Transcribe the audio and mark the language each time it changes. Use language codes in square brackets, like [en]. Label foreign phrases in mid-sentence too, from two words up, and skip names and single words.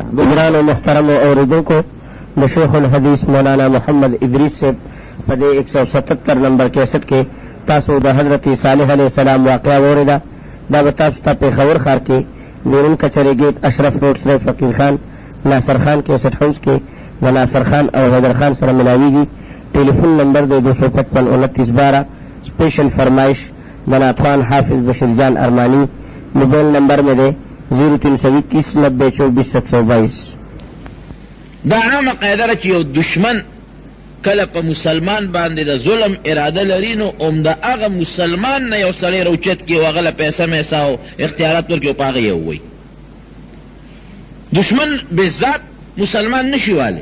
[ps] ګرانو محترمو اوریدونکو، د شیخ الحدیث مولانا محمد ادریس صاحب په دې 177 نمبر کیسټ کې تاسو د حضرت صالح علیہ السلام واقعه واورېده. دا به تاسو ته پېښور ښار کې بیرون کچرې ګیټ اشرف روډ سره فقیر خان ناصر خان کیسټ هاؤس کې د ناصر خان او حیدر خان سره ملاویږي. ټیلیفون نمبر دی 255 29 12. سپیشل فرمایش جناب خان حافظ بشیر جان ارماني. موبایل نمبر مې دی 0321 90 24 722. دا عامه قاعده ده چې یو دشمن کله په مسلمان باندې د ظلم اراده لري نو عمده هغه مسلمان نه یو سړی روچت کړي او هغه له پیسه میسه او اختیارات ورکړي او په هغه یې ووایي. دشمن بالذات مسلمان نشي والی.